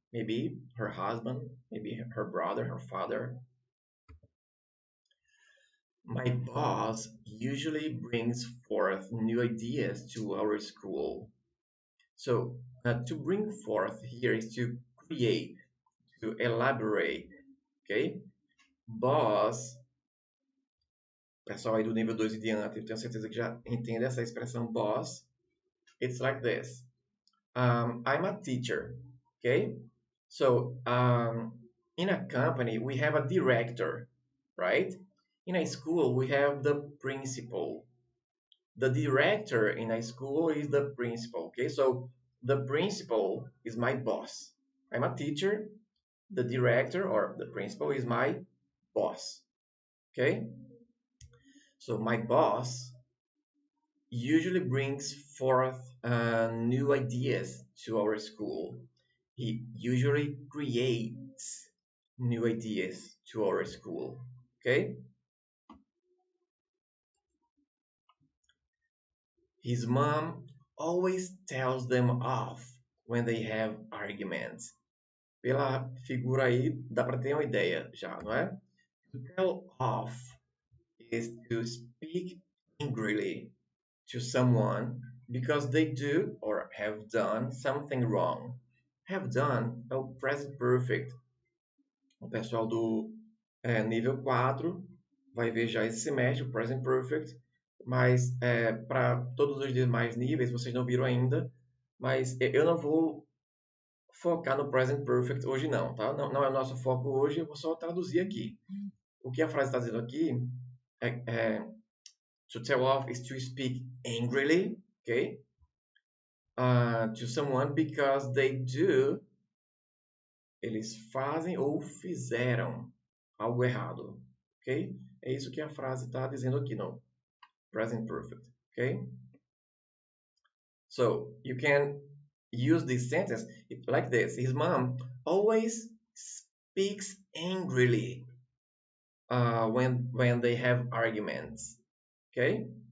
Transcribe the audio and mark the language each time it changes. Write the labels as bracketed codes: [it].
[en] Maybe her husband, maybe her brother, her father. My boss usually brings forth new ideas to our school. So, to bring forth here is to create, to elaborate, ok? [pt] Boss, pessoal aí do nível 2 e diante, eu tenho certeza que já entende essa expressão boss. [en] It's like this. I'm a teacher, okay? So in a company, we have a director, right? In a school, we have the principal. The director in a school is the principal, okay? So the principal is my boss. I'm a teacher. The director or the principal is my boss, okay? So my boss usually brings forth new ideas to our school. He usually creates new ideas to our school. Okay? His mom always tells them off when they have arguments. [pt] Pela figura aí, dá para ter uma ideia já, não é? [en] To tell off is to speak angrily to someone because they do or have done something wrong. Have done [pt] é o present perfect. O pessoal do nível 4 vai ver já esse semestre o present perfect, mas para todos os demais níveis vocês não viram ainda, mas eu não vou focar no present perfect hoje não, tá? Não, não é o nosso foco hoje, eu vou só traduzir aqui. O que a frase está dizendo aqui é [en] to tell off is to speak angrily, okay? To someone because they do [pt] Eles fazem ou fizeram algo errado, ok? É isso que a frase está dizendo aqui no present perfect, ok? [en] So you can use this sentence like this. His mom always speaks angrily when they have arguments, okay?